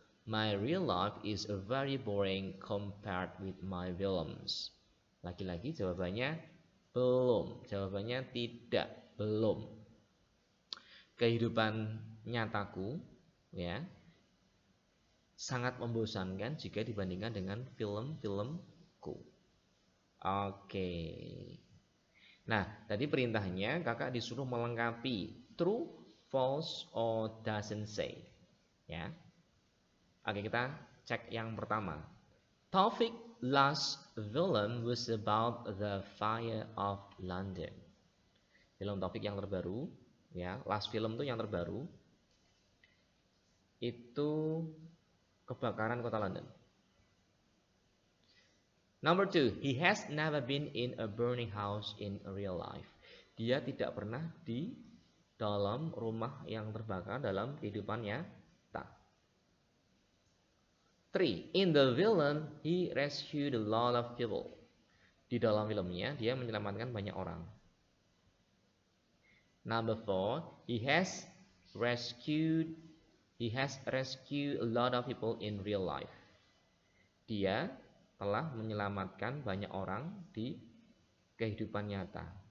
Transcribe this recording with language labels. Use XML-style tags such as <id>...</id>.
<en>My real life is very boring compared with my films.</en> <id>Lagi-lagi jawabannya belum. Jawabannya tidak, belum. Kehidupan nyataku ya sangat membosankan jika dibandingkan dengan film-filmku. Oke. Nah, tadi perintahnya kakak disuruh melengkapi</id> <en>true, false, or doesn't say.</en> <id>Ya. Oke, kita cek yang pertama.</id> <en>Taufik last film was about the fire of London.</en> <id>Film Taufik yang terbaru, ya,</id> <en>last film</en> <id>tuh yang terbaru itu kebakaran kota London.</id> <en>Number 2, he has never been in a burning house in real life.</en> <id>Dia tidak pernah di dalam rumah yang terbakar dalam kehidupan nyata.</id> <en>3, in the villain, he rescued a lot of people.</en> <id>Di dalam filmnya, dia menyelamatkan banyak orang.</id> <en>Number 4, he has rescued a lot of people in real life.</en> <id>Dia telah menyelamatkan banyak orang di kehidupan nyata.</id>